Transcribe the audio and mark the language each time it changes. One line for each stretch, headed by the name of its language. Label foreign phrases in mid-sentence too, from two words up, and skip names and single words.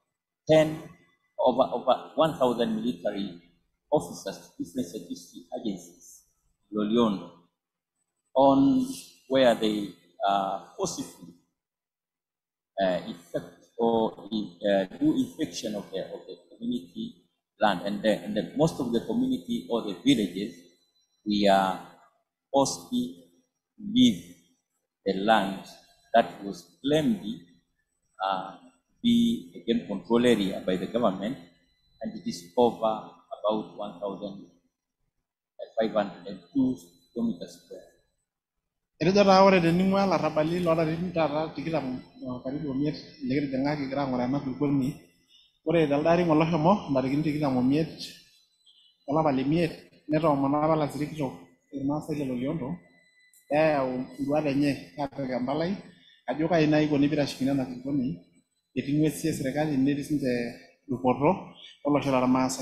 English: 1,000 military officers to different security agencies, Loliondo, on where they forcibly effect or do infection of the community land, and most of the community or the villages, we are forced to leave the land that was claimed be again control area by the government, and it is over about 1,502 kilometers square.
Masai: Etejo taa ore tening'ua ilarrabali loolarin taata tikitam karibu omiet likitijing'aki kigira aing'uraa ena kulukuoni, ore telde ari ng'ole oshomo ntarikini tikitam omiet olapa lemiet netoomona apa lasiri kitok irmaasai le Loliondo peeyau nduat enye aapik empalai ajo kai naa ikoni piitashekini ena kulukuoni etii ng'uesi esirkali netii sinche dupoto olosho lormaasai.